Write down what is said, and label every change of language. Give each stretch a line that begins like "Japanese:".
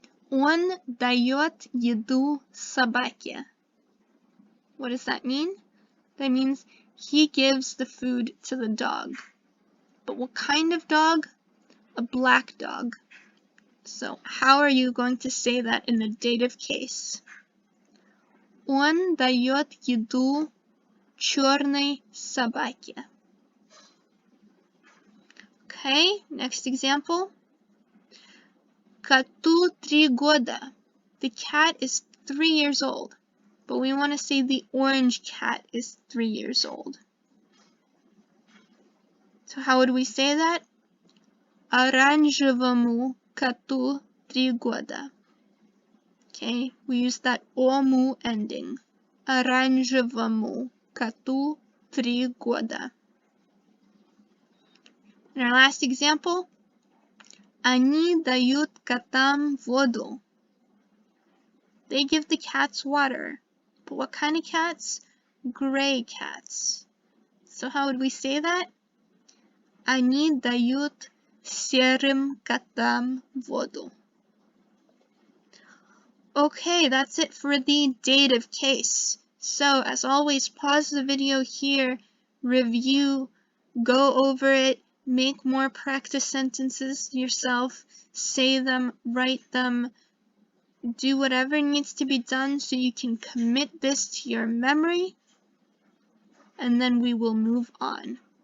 Russian: Он дает еду собаке.
English: What does that mean? That means he gives the food to the dog. But what kind of dog? A black dog. So how are you going to say that in the dative case?
Russian: Он дает еду черной собаке.
English: Okay, next example.
Russian: Коту 3 года.
English: The cat is 3 years old, but we want to say the orange cat is 3 years old. So how would we say that?
Russian: Оранжевому коту 3 года.
English: Okay, we use that ому ending.
Russian: Оранжевому коту 3 года.
English: And our last example.
Russian: Они дают котам воду.
English: They give the cats water. But what kind of cats? Gray cats. So how would we say that?
Russian: Они дают серым котам воду.
English: Okay, that's it for the dative case. So, as always, pause the video here, review, go over it, make more practice sentences yourself, say them, write them, do whatever needs to be done so you can commit this to your memory, and then we will move on.